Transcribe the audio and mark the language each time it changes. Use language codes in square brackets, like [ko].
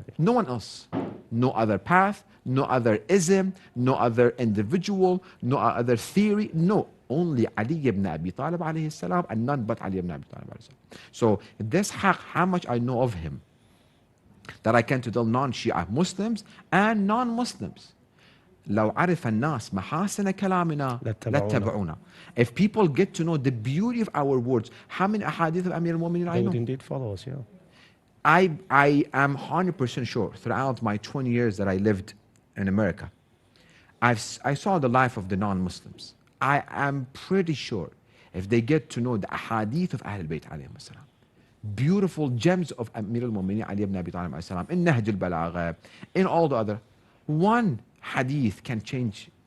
[en] No one else. No other path, no other ism, no other individual, no other theory. No. Only Ali ibn Abi Talib alayhi salam, and none but Ali ibn Abi Talib alayhi salam. So this haq, how much I know of him, that I can tell non-Shia Muslims and non-Muslims. [ar] لو عرف الناس محاسن كلامنا لاتبعونا. [en] If people get to know the beauty of our words, how many ahadith of Amir al-Mu'mineen I know? They would indeed follow us, yeah. I am 100% sure throughout my 20 years that I lived in America, I saw the life of the non-Muslims. I am pretty sure if they get to know the ahadith of Ahlul Bayt alayhim as-salam, beautiful gems of Amir al-Mu'mineen Ali ibn Abi Talib alayhi salam, in Nahj al-Balagha, in all the other, one hadith can change